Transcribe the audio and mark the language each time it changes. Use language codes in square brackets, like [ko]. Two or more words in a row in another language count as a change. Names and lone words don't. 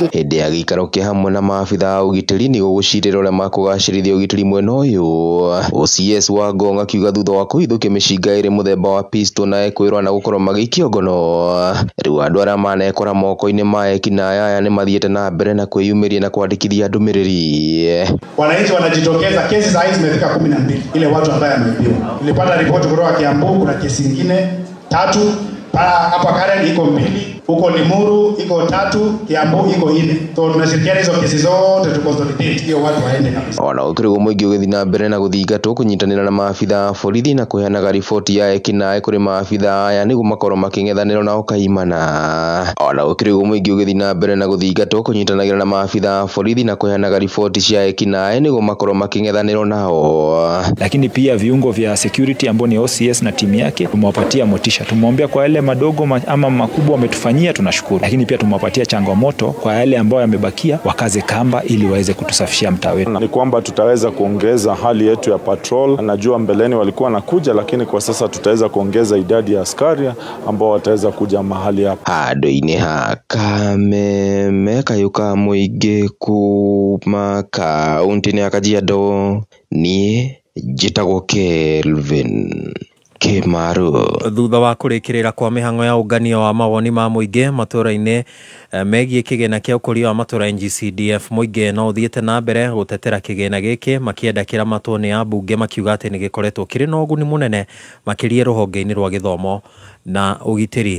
[ki] Hĩndĩ ya gĩikaro kĩa hamwe na maabithaa a ũgitĩri nĩ gũgũcirĩra ũrĩa makũgacĩrithia ũgitĩri mwena ũyũ. OCS wa Ngong akiuga thutha wa kũhithũkia mĩcinga ĩrĩ mũthemba wa pistol na ekwĩrwo na gũkorwo magĩikio ngono, rĩu andũ arĩa manekora moko-inĩ ma ekinaĩ aya nĩ mathiĩte na mbere na kwĩyumĩria na kwandĩkithia ndũmĩrĩri. [sw] Wananchi wanajitokeza, kesi saa hizi zimefika 12 ile watu ambaye ameibiwa. Nilipata ripoti kutoka Kiambu, kuna kesi nyingine 3 hapa Karen iko 2, huko Limuru iko 3, Kiambu iko 4. So tunashirikiana hizo kesi zote tu consolidate hiyo watu waende kabisa. [ki] Ona ũkĩrĩgwo mũingĩ ũgĩthiĩ na mbere na gũthingatwo kũnyitanĩra na maabithaa a borithi na kũheanaga riboti ya ekinaĩ kũrĩ maabithaa aya nĩguo makorwo makĩng'ethanĩrwo na ũkaimana. Ona ũkĩrĩgwo mũingĩ ũgĩthiĩ na mbere na gũthingatwo kũnyitanagĩra na maabithaa a borithi na kũheanaga ripoti cia ekinaĩ nĩguo makorwo makĩng'ethanĩrwo nao. [sw] Lakini pia viungo vya security ambao ni OCS na timu yake tumewapatia motisha, tumwambia kwa yale madogo ama makubwa wametufanyia tunashukuru, lakini pia tumewapatia changamoto kwa yale ambao yamebakia wakaze kamba ili waweze kutusafishia mtaa wetu. Ni kwamba tutaweza kuongeza hali yetu ya patrol. Najua mbeleni walikuwa wanakuja, lakini kwa sasa tutaweza kuongeza idadi ya askari ambao wataweza kuja mahali hapa. [ki] Handũ-inĩ ha kameme kayũ ka mũingĩ kuma kaunti-inĩ ya Kajiado, niĩ njĩtagwo Kelvin Kimarũ. Thutha wa kũrĩkĩrĩra kwa mĩhang'o ya ũngania wa mawoni ma mũingĩ matũra-inĩ megiĩ kĩgĩna kĩa ũkũria wa matũra NGCDF, mũingĩ no ũthiĩte na mbere gũtetera kĩgĩna gĩkĩ makĩenda kĩramatwo nĩ ambunge makiuga atĩ nĩ gĩkoretwo kĩrĩ na ũguni mũnene makĩria rũhonge-inĩ rwa gĩthomo na ũgitĩri.